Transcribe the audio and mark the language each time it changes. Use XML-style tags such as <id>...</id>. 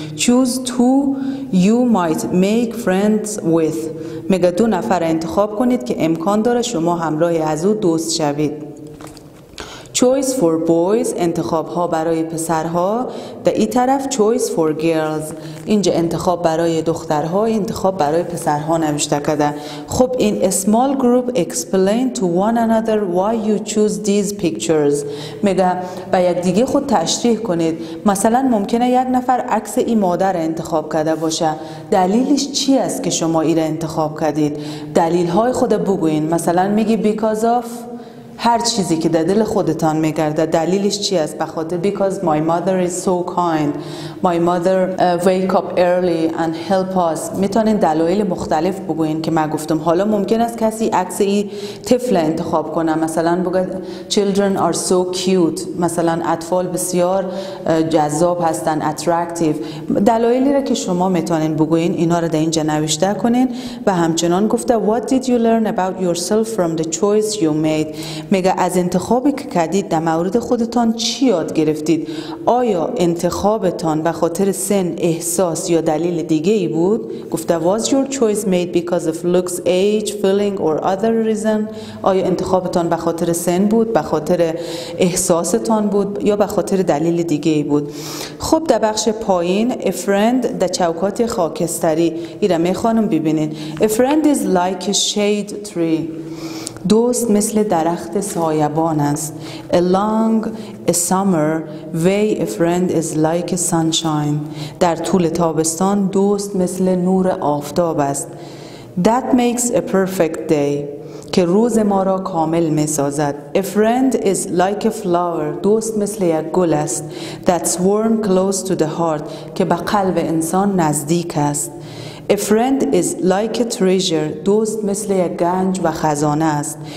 <en>Choose two you might make friends with،</en> <fa>میگه 2 نفر انتخاب کنید که امکان داره شما همراه از او دوست شوید.</fa> <en>choice for boys،</en> <fa>انتخاب ها برای پسرها. در این طرف</fa> <en>choice for girls،</en> <fa>اینجا انتخاب برای دخترها، انتخاب برای پسرها نوشته کرده. خب این</fa> <en>small group explain to one another why you choose these pictures،</en> <fa>میگه به یک دیگه خود تشریح کنید. مثلا ممکنه یک نفر عکس این مادر انتخاب کرده باشه، دلیلش چی است که شما این انتخاب کردید؟ دلیل های خود بگوین. مثلا میگی</fa> <en>because of</en> <fa>هر چیزی که در دل خودتان میگرده دلیلش چی است؟ بخاطر</fa> <en>because my mother is so kind, my mother wake up early and help us.</en> <fa>میتونین دلایل مختلف بگوین که من گفتم. حالا ممکن است کسی عکس این طفل انتخاب کنه، مثلا بگه</fa> <en>children are so cute،</en> <fa>مثلا اطفال بسیار جذاب هستن، attractive. دلایلی را که شما میتونین بگوین اینا را در اینجا نوشته کنین. و همچنان گفته</fa> <en>what did you learn about yourself from the choice you made.</en> <fa>میگه از انتخابی که کردید در مورد خودتان چی یاد گرفتید؟ آیا انتخابتان به خاطر سن، احساس یا دلیل دیگه ای بود؟ گفته</fa> <en>was your choice made because of looks, age, feeling or other reason.</en> <fa>آیا انتخابتان به خاطر سن بود، به خاطر احساستان بود یا به خاطر دلیل دیگه ای بود؟ خب در بخش پایین a friend در چوکات خاکستری ایره میخوانم ببینین.</fa> <en>A friend is like a shade tree.</en> <fa>دوست مثل درخت سایبان است.</fa> <en>Along a summer way a friend is like a sunshine.</en> <fa>در طول تابستان دوست مثل نور آفتاب است.</fa> <en>That makes a perfect day.</en> <fa>که روز ما را کامل می سازد.</fa> <en>A friend is like a flower.</en> <fa>دوست مثل یک گل است.</fa> <en>That's warm close to the heart.</en> <fa>که به قلب انسان نزدیک است.</fa> <en>A friend is like a treasure.</en> <fa>دوست مثل یک گنج و خزانه است.</fa>